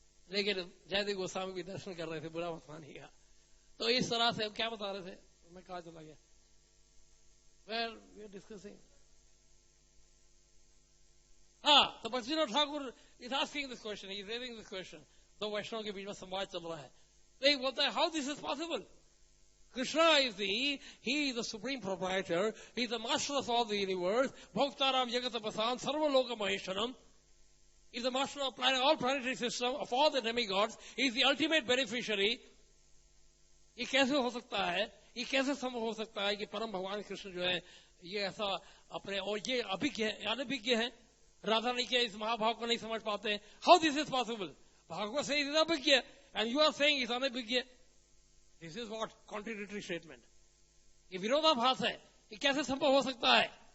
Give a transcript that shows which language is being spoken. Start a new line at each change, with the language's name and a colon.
Hindi: लेकिन जयदेव गोस्वामी भी दर्शन कर रहे थे, बुरा मत मानिएगा। तो इस तरह से क्या बता रहे थे, मैं कहा चला गया,
English: Where we are discussing. हाँ, तो Baksinath Thakur is asking this question, is raising this question.
Hindi: दो वैष्णव के बीच में संवाद चल रहा है, तो एक बोलता है,
English: How this is possible? Krishna is he is the supreme proprietor, he is the master of all the universe,
Sanskrit: Bhoktaram Jagatapasan, Sarvaloka Maheshwaram,
English: he is the master of all planetary system, of all the demigods, he is the ultimate beneficiary.
Hindi: ये कैसे हो सकता है, ये कैसे संभव हो सकता है कि परम भगवान कृष्ण जो है ये ऐसा अपने, और ये अभिज्ञ है, अनभिज्ञ है, राधा रानी के इस महाभाव को नहीं समझ पाते?
English: How this is possible? Bhagavat से is अभिज्ञ and you are saying is अनभिज्ञ। This is what contradictory statement,
Hindi: ये विरोधाभास है, ये कैसे संभव हो सकता है?